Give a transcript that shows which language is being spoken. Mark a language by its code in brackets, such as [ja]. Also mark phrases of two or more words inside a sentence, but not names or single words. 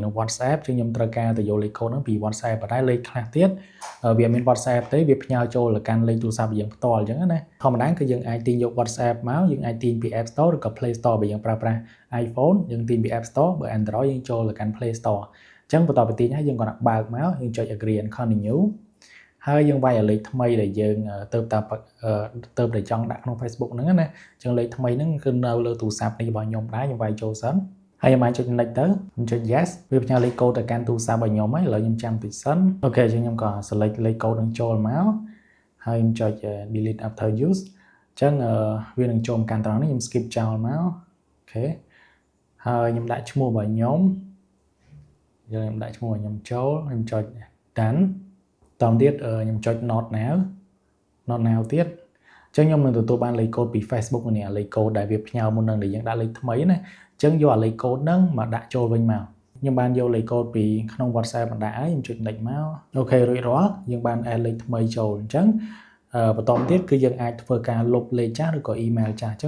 [km] នឹង WhatsApp ចឹងខ្ញុំត្រូវការទៅយកលេខកូដហ្នឹងពី WhatsApp ប៉ុន្តែលេខខ្លះទៀតវាមាន WhatsApp ទេវាផ្ញើចូលទៅកាន់លេខទូរស័ព្ទរបស់យើងផ្ទាល់អញ្ចឹងណាធម្មតាគឺយើងអាចទាញយក WhatsApp មកយើងអាចទាញពី App Store ឬក៏ Play Store បើយើងប្រើប្រាស់ iPhone យើងទាញពី App Store បើ Android យើងចូលទៅកាន់ Play Store អញ្ចឹងបន្ទាប់ពីទាញហើយយើងក៏ដាក់បើកមកយើងចុច [en] agree and continue [km] ហើយយើងវាយលេខថ្មីដែលយើងទៅតែចង់ដាក់ក្នុង Facebook ហ្នឹងណាអញ្ចឹងលេខថ្មីហ្នឹងគឺនៅលើទូរស័ព្ទនេះរបស់ ខ្ញុំដែរខ្ញុំវាយចូលសិនហើយខ្ញុំអាចចុច next ទៅខ្ញុំចុច yes វាផ្ញើលេខកូដទៅកាន់ទូរស័ព្ទរបស់ខ្ញុំហើយឥឡូវខ្ញុំចាំតិចសិនអូខេអញ្ចឹងខ្ញុំក៏ select លេខកូដហ្នឹងចូលមកហើយខ្ញុំចុច [en] delete after use [km] អញ្ចឹងវានឹងចូលមកកាន់ត្រង់នេះខ្ញុំ skip ចោលមកអូខេហើយខ្ញុំដាក់ឈ្មោះរបស់ខ្ញុំយើងដាក់ឈ្មោះរបស់ខ្ញុំចូលខ្ញុំចុច done តោះទៀតខ្ញុំចុច not now ទៀតអញ្ចឹងខ្ញុំនឹងទទួលបានលេខកូដពី Facebook នេះលេខកូដដែលវាផ្ញើមុននឹងដែលយើងដាក់លេខថ្មីណាអញ្ចឹងយកអាលេខកូដហ្នឹងមកដាក់ចូលវិញមកខ្ញុំបានយកលេខកូដពីក្នុង WhatsApp មកដាក់ហើយខ្ញុំ ចុច next មកអូខេរួចរាល់យើងបាន add លេខថ្មីចូលអញ្ចឹងបន្តទៀតគឺយើងអាចធ្វើការលុបលេខចាស់ឬក៏ email ចាស់អញ្ចឹង